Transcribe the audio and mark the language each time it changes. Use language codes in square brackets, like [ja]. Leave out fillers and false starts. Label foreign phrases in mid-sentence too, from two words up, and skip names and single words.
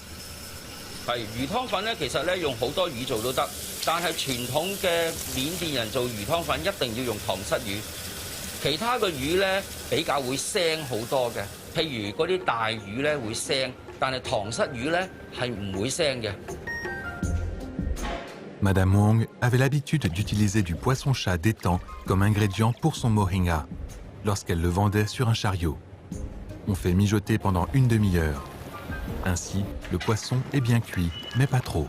[yue] 魚湯粉咧，其實咧用好多魚做都得，但係傳統嘅緬甸人做魚湯粉一定要用塘虱魚，其他嘅魚咧比較會腥好多嘅，譬如嗰啲大魚咧會腥，但係塘虱魚咧係唔會腥嘅。 [fr] Madame Wong avait l'habitude d'utiliser du poisson-chat d'étang comme ingrédient pour son moringa, lorsqu'elle le vendait sur un chariot. On fait mijoter pendant une demi-heure. Ainsi, le poisson est bien cuit, mais pas trop.